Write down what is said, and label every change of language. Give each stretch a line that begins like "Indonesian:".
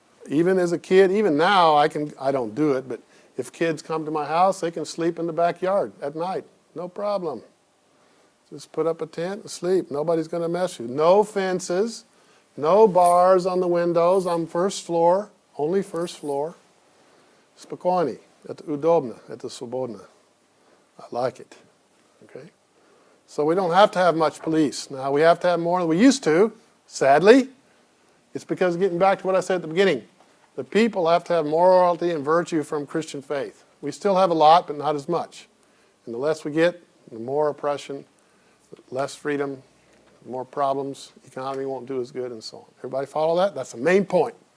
English: Even as a kid, even now, I don't do it, but if kids come to my house, they can sleep in the backyard at night. No problem. Just put up a tent and sleep. Nobody's going to mess you. No fences, no bars on the windows. I'm first floor, only first floor.
Polish: Spokojnie,
Russian: это удобно, это свободно.
English: I like it. Okay? So we don't have to have much police. Now, we have to have more than we used to, sadly. It's because, getting back to what I said at the beginning, the people have to have morality and virtue from Christian faith. We still have a lot, but not as much. And the less we get, the more oppression, less freedom, more problems, the economy won't do as good, and so on. Everybody follow that? That's the main point.